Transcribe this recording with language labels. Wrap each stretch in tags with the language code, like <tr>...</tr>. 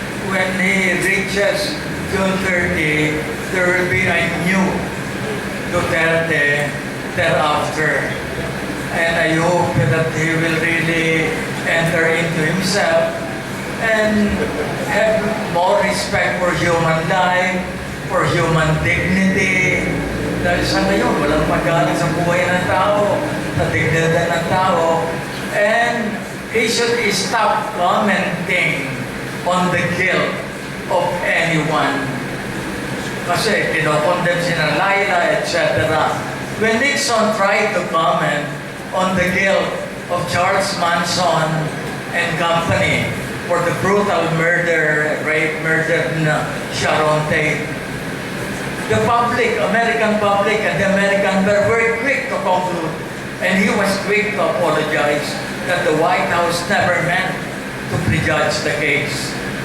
<en>when he reaches June 30, there will be a new Duterte thereafter. And I hope that he will really enter into himself and have more respect for human life, for human dignity.</en> <tl>Dahil sa ngayon, walang pag-alang sa buhay ng tao, sa dignidad ng tao.</tl> <en>And he should stop commenting on the guilt of anyone.</en> <tl>Kasi kinokondem si Laila, etc.</tl> <en>When Nixon tried to comment on the guilt of Charles Manson and company for the brutal rape murder na Sharon Tate, the public, American public and the American were quick to conclude, and he was quick to apologize that the White House never meant to prejudge the case.</en>